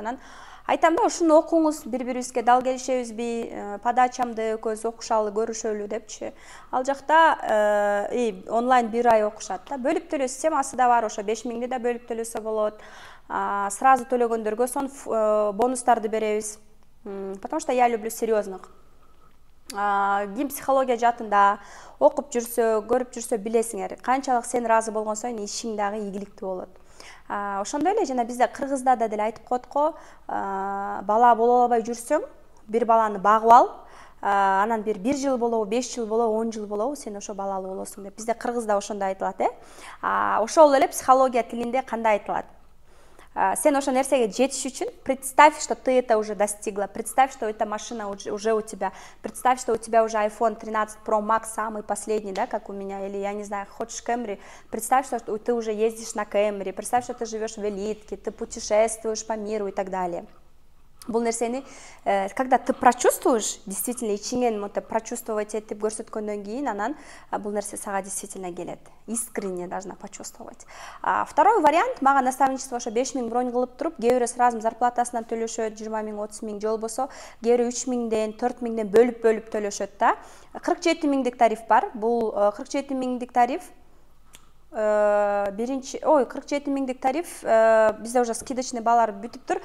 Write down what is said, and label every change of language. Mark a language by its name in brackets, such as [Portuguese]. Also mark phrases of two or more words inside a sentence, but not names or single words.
[Kyrgyz] Анан айтам да, ушуну окуңуз, бири-бирибизге дал келишебизби, подачамды экөөбүз окушалы, көрүшөлү депчи. Ал жакта онлайн 1 ай окушат да. Бөлүп төлөө системасы да бар, ошо 5 миңди да бөлүп төлөсө болот. Сразу төлөгөндөргө сон бонустарды беребиз. [Russian] Потому что я люблю серьезных. [Kyrgyz] Ким психология жаатында окуп жүрсө, көрүп жүрсө билесиңер, канчалык сен ыраазы болгон сайын ишиң дагы ийгиликтүү болот. Ошондой эле жана бизде кыргызда да деле айтып коет го, бала боло албай жүрсөң, бир баланы багып ал, анан бир жыл болобу, 5 жыл болобу, 10 жыл болобу, сен ошо балалуу болосуң деп. Бизде кыргызда ошондой айтылат, Ошол эле психология тилинде кандай айтылат? Сен ошо нерсеге жетиш үчүн [Russian] представь, что ты это уже достигла, представь, что эта машина уже у тебя, представь, что у тебя уже iPhone 13 Pro Max самый последний, да, как у меня, или я не знаю, хочешь Camry, представь, что ты уже ездишь на Camry, представь, что ты живешь в элитке, ты путешествуешь по миру и так далее. [Kyrgyz] Бул нерсени [Russian] когда ты прочувствуешь, [Kyrgyz] действительно ичиңен монтип прочувствовать этип көрсөткөндөн кийин анан бул нерсе сага действительно келет. [Russian] Искренне должна почувствовать. Второй вариант, [Kyrgyz] мага наставничество ошо 5000 бронь кылып туруп, кээ бирөө сразу зарплатасынан төлөшөт, 20 000, 30 000 же болбосо кээ бирөө 3 000ден, 4 000ден бөлүп төлөшөт да. 47 000дик тариф бар. Бул 47 000дик тариф 47 000дик тариф бизде уже скидочный баалар бүтүп тур.